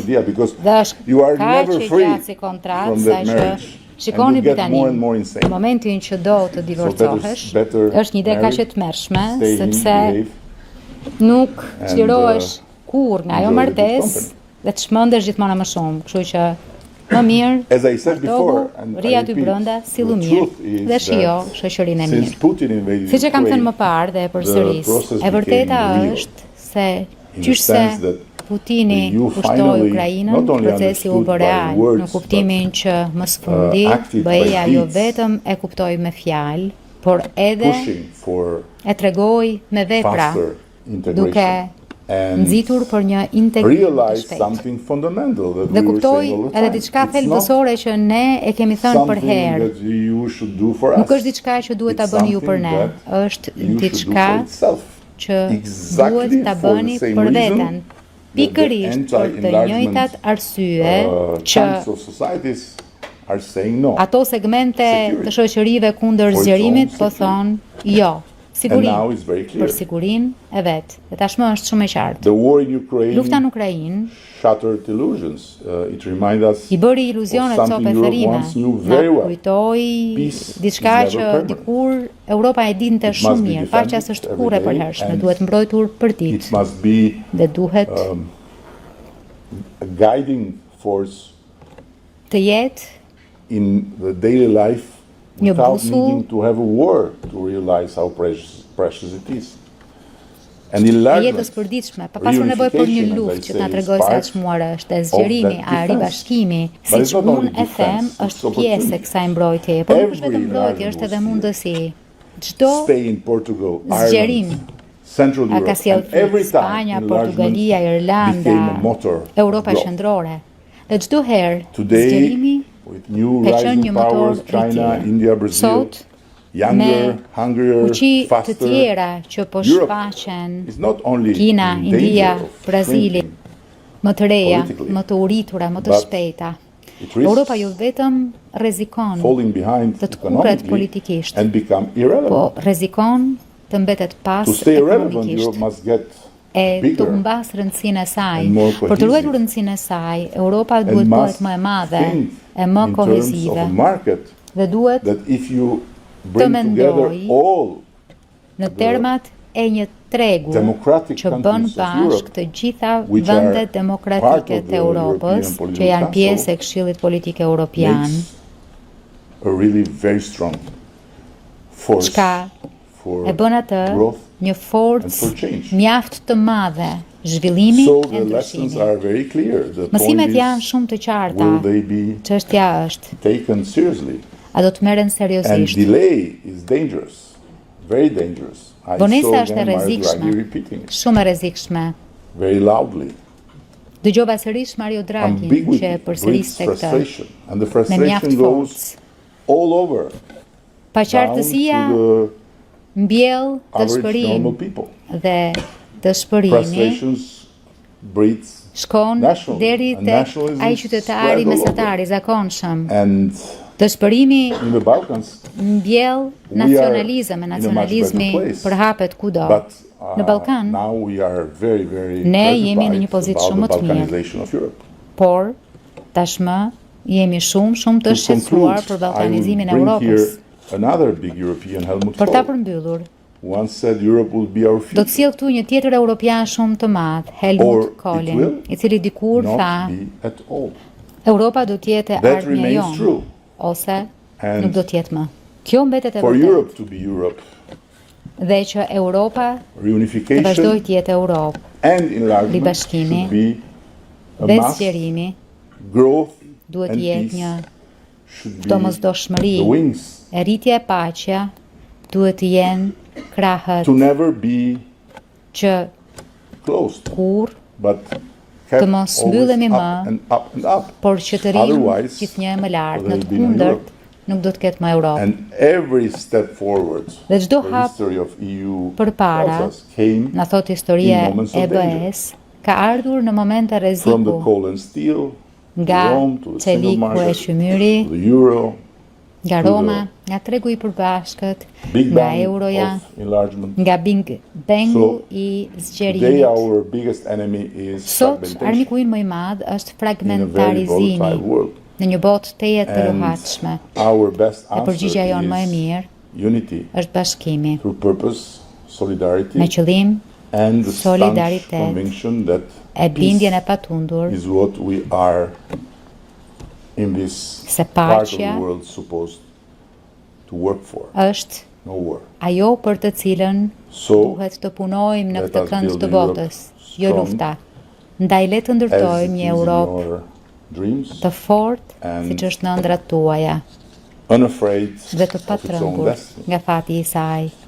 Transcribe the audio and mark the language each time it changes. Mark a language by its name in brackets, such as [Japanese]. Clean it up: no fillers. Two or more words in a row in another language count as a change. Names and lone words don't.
[Albanian] Dhe është kaq e gjatë si kontratë sa që shikoni Britaninë, në momentin që do të divorcohesh, është një ide kaq e tmerrshme, sepse nuk çlirohesh kurrë nga ajo martesë dhe të shmendesh gjithmonë më shumë. Kështu që më mirë [English] As I said before, and [Albanian] ri [English] I [Albanian] aty [English] repeat, [Albanian] brenda, sillu [English] the [Albanian] mirë [English] truth is [Albanian] dhe shijo [English] that [Albanian] shoqërinë e [English] since [Albanian] mirë. [English] Putin invaded [Albanian] Siç e kam thënë [English] Ukraine, [Albanian] më parë dhe përsëris, [English] process [Albanian] e vërteta [English] became real, [Albanian] është se [English] in the [Albanian] qyshse [English] sense that [Albanian] Putini [English] the EU [Albanian] pushtoi [English] finally [Albanian] Ukrainën, [English] not only [Albanian] procesi u [English] understood [Albanian] bë [English] by [Albanian] real, [English] words, [Albanian] në kuptimin që më së fundi [English] acted by [Albanian] BE-ja jo [English] deeds, [Albanian] vetëm e kuptoi me fjalë, por edhe [English] pushing for [Albanian] e tregoi me vepra, [English] faster [Albanian] duke [English] integration and [Albanian] nxitur për një integrim të [English] realized [Albanian] shpejtë. [English] something fundamental that [Albanian] Dhe [English] we were [Albanian] kuptoi [English] saying all the [Albanian] edhe [English] time. [Albanian] diçka [English] It's not [Albanian] thelbësore që ne e kemi thënë për [English] something [Albanian] herë. [English] that you should do for us. [Albanian] Nuk është diçka që duhet ta [English] It's [Albanian] bëni ju për [English] something [Albanian] ne, [English] that [Albanian] është [English] you should do [Albanian] diçka [English] for itself. [Albanian] që [English] Exactly [Albanian] duhet ta [English] for the [Albanian] bëni [English] same [Albanian] për [English] reason [Albanian] veten. Pikërisht për të njëjtat arsye që [English] chunks of societies are saying no. [Albanian] ato segmente [English] Security. [Albanian] të shoqërive kundër [English] For its [Albanian] zgjerimit [English] own [Albanian] po [English] security. [Albanian] thonë jo. [English] And now [Albanian] Siguri [English] it's very clear. [Albanian] për sigurinë e vet. Dhe tashmë është shumë e qartë. [English] The war in Ukraine [Albanian] Lufta në Ukrainë [English] shattered illusions. It reminds us [Albanian] i bëri iluzionet [English] of [Albanian] cope [English] something Europe [Albanian] therrime. [English] once knew [Albanian] Na [English] very well. [Albanian] kujtoi [English] Peace [Albanian] diçka [English] is [Albanian] që [English] never permanent. [Albanian] dikur Europa e dinte [English] It must [Albanian] shumë [English] be [Albanian] mirë. [English] defended [Albanian] Paqja s'është [English] every [Albanian] kurrë e [English] day [Albanian] përhershme, [English] and [Albanian] duhet mbrojtur për [English] It [Albanian] ditë [English] must be [Albanian] dhe duhet [English] a guiding force [Albanian] të jetë [English] in the daily life [Albanian] Një [English] without [Albanian] busull. [English] needing to have a war to realize how precious it is. And [Albanian] e jetës [English] enlargement [Albanian] përditshme, pa pasur nevojë për një luftë që na tregoj se çmuar është, e zgjerimi, a ribashkimi, siç unë e them, është pjesë e kësaj mbrojtjeje, por nuk është vetëm mbrojtje, është edhe mundësi. Çdo [English] Spain, Portugal, [Albanian] zgjerim, [English] Ireland, Central [Albanian] a ka [English] Europe, [Albanian] sjellë [English] and every time [Albanian] Spanja, [English] enlargement [Albanian] Portugalia, Irlanda, [English] became a motor [Albanian] Europa [English] of growth. [Albanian] qendrore. Dhe çdo herë [English] Today, [Albanian] zgjerimi [English] with new [Albanian] ka qenë [English] rising [Albanian] një motor [English] powers, China, [Albanian] rritjeje. [English] India, Brazil, [Albanian] Sot, [English] younger, [Albanian] me [English] hungrier, [Albanian] fuqi të [English] faster, [Albanian] tjera që po [English] Europe [Albanian] shfaqen, [English] is not only [Albanian] Kina, [English] in [Albanian] India, [English] danger of [Albanian] Brazili, [English] shrinking, [Albanian] më të reja, [English] politically, [Albanian] më të uritura, më të [English] but [Albanian] shpejta. [English] it risks [Albanian] Europa jo vetëm rrezikon, [English] falling behind [Albanian] të kurret [English] economically [Albanian] politikisht, [English] and become irrelevant. [Albanian] po rrezikon të mbetet pas [English] To stay relevant, [Albanian] ekonomikisht. [English] Europe must get [Albanian] E të [English] bigger [Albanian] humbas rëndësinë e saj. [English] and more [Albanian] Për të ruajtur [English] cohesive [Albanian] rëndësinë e saj, Europa [English] and [Albanian] duhet bëhet [English] must [Albanian] më e madhe, [English] think [Albanian] e më [English] in terms of [Albanian] kohezive [English] a market [Albanian] dhe duhet [English] that if you bring together [Albanian] mendoj [English] all [Albanian] në termat e një tregu [English] democratic [Albanian] që bën [English] countries of [Albanian] bashk [English] Europe, [Albanian] të gjitha [English] which are [Albanian] vendet demokratike [English] part of [Albanian] të [English] the [Albanian] Europës, [English] European Political [Albanian] që janë pjesë [English] Council, [Albanian] e Këshillit Politik Evropian, [English] makes a really very strong force [Albanian] çka [English] for [Albanian] e bën atë [English] growth [Albanian] një [English] and [Albanian] forcë [English] for change. [Albanian] mjaft të madhe zhvillimi [English] So [Albanian] e [English] the lessons [Albanian] ndryshimi. [English] are very clear. The point [Albanian] Mësimet janë [English] is, [Albanian] shumë të qarta. [English] will they be [Albanian] Çështja është, [English] taken seriously? [Albanian] a do të merren [English] And [Albanian] seriozisht? [English] delay is dangerous, very dangerous. I [Albanian] Vonesa [English] saw [Albanian] është e [English] again Mario [Albanian] rrezikshme. [English] Draghi repeating it [Albanian] Shumë e rrezikshme. [English] very loudly. [Albanian] Dëgjova sërish Mario Draghi që [English] Ambiguity [Albanian] e [English] breeds [Albanian] përsëriste këtë [English] frustration, and the [Albanian] me mjaft [English] frustration goes [Albanian] forcë. [English] all over, down to [Albanian] Paqartësia [English] the [Albanian] mbjell [English] average normal [Albanian] dëshpërinë [English] people. [Albanian] dhe dëshpërimi [English] Frustrations breeds [Albanian] shkon [English] nationalism, [Albanian] deri [English] and [Albanian] tek [English] nationalism [Albanian] ai qytetari [English] spread all [Albanian] mesatari zakonshëm. [English] And [Albanian] Dëshpërimi [English] in the Balkans, [Albanian] mbjell [English] we are [Albanian] nacionalizëm, e [English] in a much [Albanian] nacionalizmi [English] better place. [Albanian] përhapet kudo. [English] But [Albanian] Në Ballkan, [English] now we are very, very [Albanian] ne jemi në një [English] preoccupied [Albanian] pozitë [English] about [Albanian] shumë [English] the [Albanian] më të mirë. [English] Balkanization of Europe. [Albanian] por tashmë jemi shumë të [English] To [Albanian] shqetësuar [English] conclude, [Albanian] për [English] I will [Albanian] ballkanizimin e [English] bring [Albanian] Europës. [English] here another big European, Helmut [Albanian] Për ta [English] Kohl, [Albanian] përmbyllur, [English] once said Europe will be our [Albanian] do të [English] future, [Albanian] sjell këtu një tjetër europian shumë të madh, [English] Or [Albanian] Helmut [English] it [Albanian] Kohlin, [English] will [Albanian] i cili dikur tha, [English] not be at all. [Albanian] Europa do të jetë e [English] That [Albanian] ardhmja [English] remains [Albanian] jonë, [English] true. [Albanian] ose [English] And [Albanian] nuk do të jetë më. Kjo mbetet e [English] For [Albanian] vërtetë. [English] Europe to be Europe, [Albanian] Dhe që Europa të vazhdoj [English] reunification [Albanian] të jetë Europë, [English] and enlargement [Albanian] Ribashkimi [English] should be a [Albanian] dhe [English] must. [Albanian] zgjerimi [English] Growth [Albanian] duhet [English] and [Albanian] të jetë [English] peace [Albanian] një [English] should be [Albanian] domosdoshmëri. [English] the wings [Albanian] E rritja e paqja duhet të jenë krahët [English] to never be [Albanian] që [English] closed, [Albanian] kur, [English] but kept [Albanian] të mos [English] always [Albanian] mbyllemi [English] up [Albanian] më, [English] and up and up. [Albanian] por që të rrim [English] Otherwise, [Albanian] gjithnjë më lart. Në [English] there [Albanian] të [English] will be no [Albanian] kundërt, [English] Europe. [Albanian] nuk do të ketë më Europë. [English] And every step forward, [Albanian] Dhe çdo [English] the [Albanian] hap [English] history of EU [Albanian] përpara, [English] tells us, came [Albanian] na thot historia [English] in moments of [Albanian] e [English] danger. [Albanian] BE-s, ka ardhur në momente [English] from the [Albanian] rreziku, [English] coal and steel, to [Albanian] nga [English] Rome, to the single [Albanian] Celiku e [English] market, [Albanian] Qymyri, [English] to the euro, [Albanian] nga Roma, nga tregu i përbashkët, [English] Big [Albanian] nga [English] Bang [Albanian] euroja, [English] of enlargement. [Albanian] nga Big Bangu [English] So, [Albanian] i [English] Today [Albanian] zgjerimit. [English] our biggest enemy is [Albanian] Sot, [English] fragmentation [Albanian] armiku im më i madh është [English] in a very [Albanian] fragmentarizimi [English] volatile world. [Albanian] në një botë tejet të [English] And [Albanian] luhatshme. [English] our best [Albanian] E përgjigjja [English] answer [Albanian] jonë më e [English] is [Albanian] mirë [English] unity [Albanian] është bashkimi, [English] through purpose, solidarity, [Albanian] me qëllim [English] and the staunch [Albanian] solidaritet, [English] conviction that [Albanian] e bindjen e [English] peace [Albanian] patundur [English] is what we are in this [Albanian] se [English] part of the [Albanian] paqja [English] world supposed to work for. [Albanian] është [English] No war. [Albanian] ajo për të cilën duhet të punojmë në këtë kënd të botës, jo lufta. Ndaj le të ndërtojmë një Europë të fortë, siç është në ëndrat tuaja, dhe të patrëngur nga fati i saj.